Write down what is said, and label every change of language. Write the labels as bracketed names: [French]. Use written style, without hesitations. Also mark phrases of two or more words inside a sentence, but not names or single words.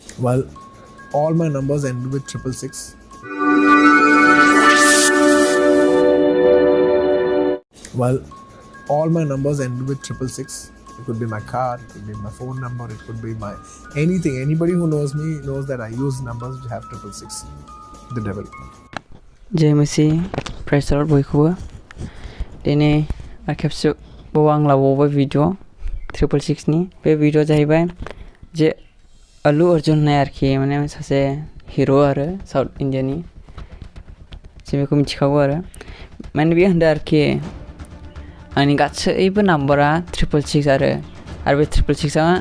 [English] Well, all my numbers end with 666. Well, all my numbers end with 666. It could be my car, it could be my phone number, it could be my anything. Anybody who knows me knows that I use numbers which have 666. The devil. [Bodo] J.Narzary [English] praise the Lord [Bodo] बयखौबो दिनै खेबसे आं लाबावबाय भिडिअ 666 नि बे भिडिअ जाहैबाय जे अल्लू अर्जुन होननाय आरोखि माने सासे हिरो आरो साउथ इन्डियानि जों बेखौ मिथिखागौ आरो माने बे होनदों आरोखि आंनि गासैबो नाम्बारा 666 आरो बे 666 आ